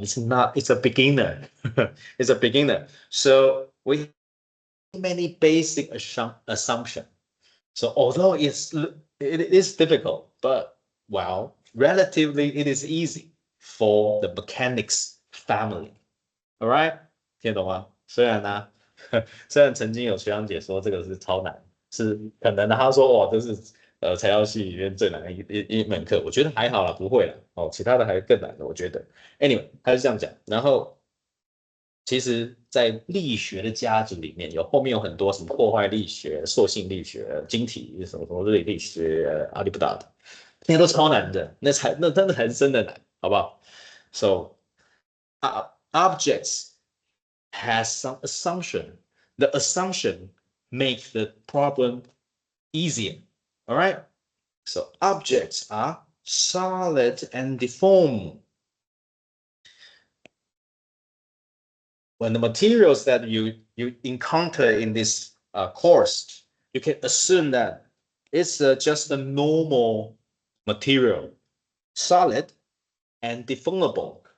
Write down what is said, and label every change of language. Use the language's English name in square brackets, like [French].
[English] It's not, it's a beginner. It's a beginner. So we have many basic assumption. So although it is difficult, but well, relatively it is easy for the mechanics family. All right， [Chinese] 听得懂吗？虽然呢，虽然曾经有学长姐说这个是超难，是可能的。他说哇，这是材料系里面最难的一门课。我觉得还好啦，不会啦。哦，其他的还更难的，我觉得。Anyway，他是这样讲。然后，其实，在力学的家族里面，后面有很多什么破坏力学、塑性力学、晶体什么什么力学、阿里不达的，那些都超难的。那真的才是真的难，好不好？ [English] So objects has some assumption. The assumption make the problem easier. All right. So objects are solid and deformed. When the materials that you encounter in this course, you can assume that it's just a normal material, solid and deformable.